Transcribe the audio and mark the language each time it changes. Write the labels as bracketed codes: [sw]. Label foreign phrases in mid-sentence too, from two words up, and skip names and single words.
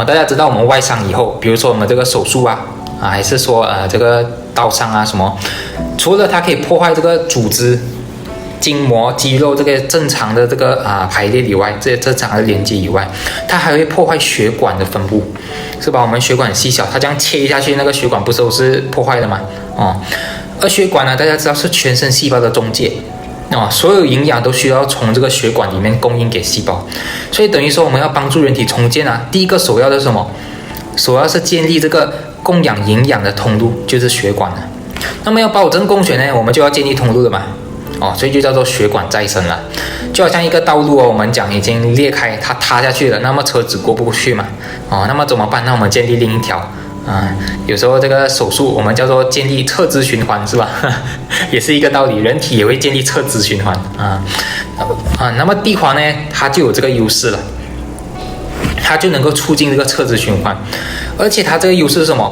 [zh] 大家知道我們外傷以後，比如說我們這個手術啊。還是說這個刀傷啊什麼，除了它可以破壞這個組織、筋膜、肌肉這個正常的這個排列以外，這些正常的連接以外，它還會破壞血管的分布，是吧？我們血管很細小，它這樣切下去，那個血管不是都是破壞的嗎？哦，而血管呢，大家知道是全身細胞的中介啊，所有營養都需要從這個血管裡面供應給細胞，所以等於說我們要幫助人體重建啊，第一個首要的是什麼？首要是建立這個供養營養的通路，就是血管了。那麼要保證供血呢，我們就要建立通路了嘛。哦，所以就叫做血管再生了。就好像一個道路哦，我們講已經裂開，它塌下去了，那麼車子過不去嘛。哦，那麼怎麼辦？那我們建立另一條有時候這個手術我們叫做建立側支循環，是吧？也是一個道理，人體也會建立側支循環那麼地黃呢，它就有這個優勢了。它就能夠促進這個側支循環，而且它這個優勢是什麼？